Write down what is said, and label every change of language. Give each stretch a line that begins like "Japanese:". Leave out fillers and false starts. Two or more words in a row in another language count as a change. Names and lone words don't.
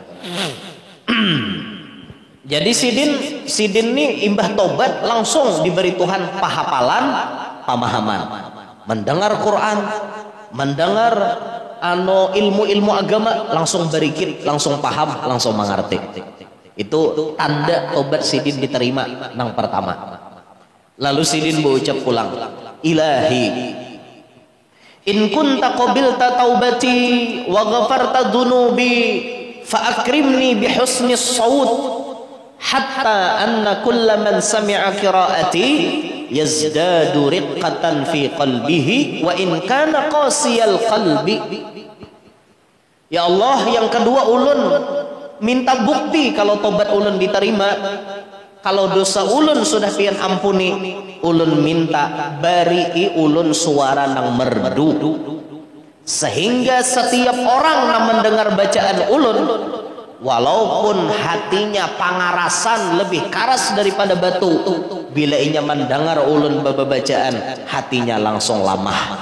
Banjar: Jadi sidin nih imbah tobat langsung diberi Tuhan pahapalan, pemahaman, mendengar Quran, mendengar ilmu-ilmu agama, langsung berikir, langsung paham, langsung mengerti. Itu tanda tobat sidin diterima yang pertama. Lalu sidin berucap pulang,
Arabic: إلهي إن كنت قبلت توبتي وغفرت ذنوبي فأكرمني بحسن الصوت حتى أن كل من سمع قراءتي يزداد رقة في قلبه وإن كان قاسي القلب. يا الله,
Banjar: yang kedua ulun minta bukti kalau tobat ulun diterima, kalau dosa ulun sudah pian ampuni, ulun minta bari ulun suara nang merdu, sehingga setiap orang nang mendengar bacaan ulun, walaupun hatinya pangarasan lebih karas daripada batu, bila inya mendengar ulun bacaan, hatinya langsung lamah.